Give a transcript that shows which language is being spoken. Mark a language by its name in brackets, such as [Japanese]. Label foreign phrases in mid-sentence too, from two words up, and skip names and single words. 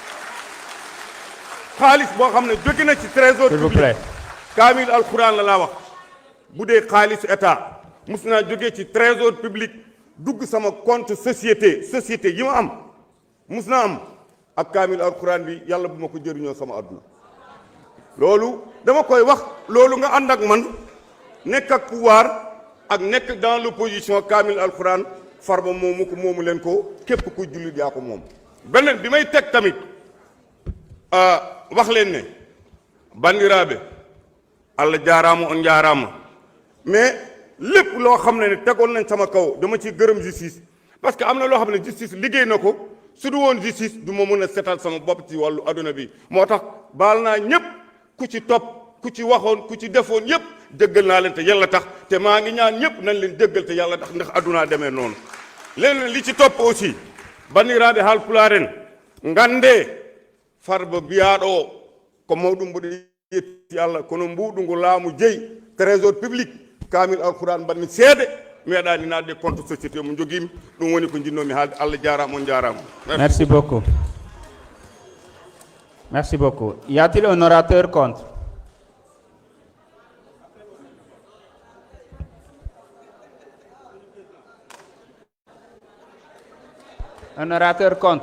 [Wolof] xaalis boo xam ne jóge na ci [French] trésor public [Wolof] kaamil alxuraan la laa wax bu dee xaalisu état mus naa jógee ci [French] trésor public [Wolof] dugg sama [French] compte société [Wolof] yi ma am mus naa am ak kaamil alxuraan bi yàlla bu ma ko jëriñoo sama àdduna loolu dama koy wax loolu nga ànd ak man nekk ak pouvoir ak nekk [French] dans l'opposition [Wolof] kaamil alxuraan Farba moomu ko moomu leen ko képp ku jullit yaa ko moom. beneen bi may teg tamit wax leen ne [Fula] bandiraaɓe Allah jaaraama on jaaraama [Wolof] mais lépp loo xam ne tegoon nañ sama kaw dama ci gërëm justice parce que am na loo xam ne justice liggéey na ko su du woon justice du ma mën a setal sama bopp ci wàllu adduna bi moo tax baal naa ñëpp ku ci topp ku ci waxoon ku ci defoon yëpp jéggal naa leen te yàlla tax te maa ngi ñaan ñëpp nañ leen jéggal te yàlla tax ndax addunaa demee noonu leneen li ci topp aussi [Fula] bandiraɓe haalpularen ngande Farba biyaɗo ko mawɗum mboɗo yetti Allah kono mbuɗu ngu laamu jeyi trésor public kamil alquran mbanmi seede meeɗani nadde compte société mo joguimi ɗum woni ko jinnomi haalde Allah jarama on jarama. [French] Merci beaucoup. Merci beaucoup. Y a-t-il un orateur contre? Un orateur contre?